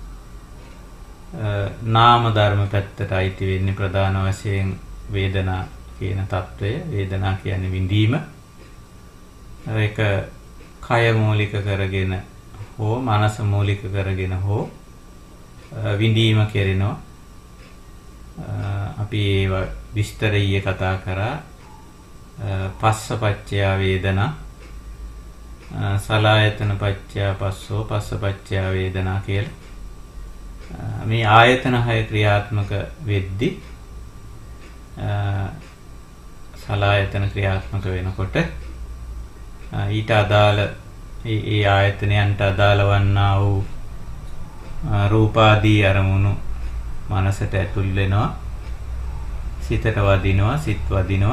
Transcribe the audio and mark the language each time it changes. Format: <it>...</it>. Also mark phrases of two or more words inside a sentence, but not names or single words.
<si>නාම ධර්ම පැත්තට අයිති වෙන්නේ ප්‍රධාන වශයෙන් වේදනා කියන తত্ত্বය. වේදනා කියන්නේ විඳීම. ඒක කය මූලික කරගෙන හෝ මනස මූලික කරගෙන හෝ විඳීම කෙරෙනවා. අපි ඒව විස්තරීය කතා කරා.</si> <pi>පස්සපච්චය වේදනා, සලායතන පච්චය පස්සෝ, පස්සපච්චය වේදනා කියලා.</pi> <si>මේ ආයතන 6 ක්‍රියාත්මක වෙද්දී සලායතන ක්‍රියාත්මක වෙනකොට ඊට අදාළ ඒ ආයතනයන්ට අදාළ වන්නා වූ රූපාදී අරමුණු මනසට ඇතුල් වෙනවා, සිතට වදිනවා, සිත් වදිනවා.</si>